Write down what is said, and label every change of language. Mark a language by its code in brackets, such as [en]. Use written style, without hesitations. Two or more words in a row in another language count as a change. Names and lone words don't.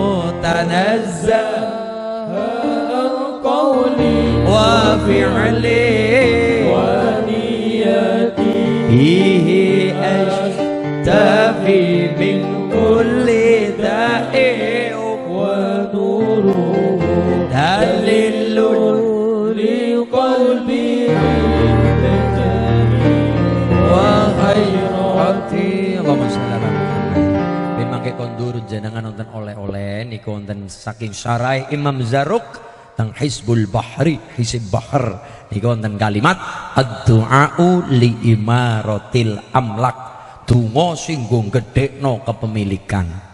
[ar] تنزه قولي وفعلي ونيتي فيه أشتفي من كل داء ونوره دليل لقلبي وخيرتي. اللهم صل على محمد. [jv] Bimangke kondur jenengan nonton oleh-oleh niku wonten saking Syarah Imam Zaruk teng Hizbul Bahri, Hizib Bahar niku wonten kalimat [ar] الدعاء لإمارة الأملاك. [jv] Donga sing nggo gedhekno kepemilikan.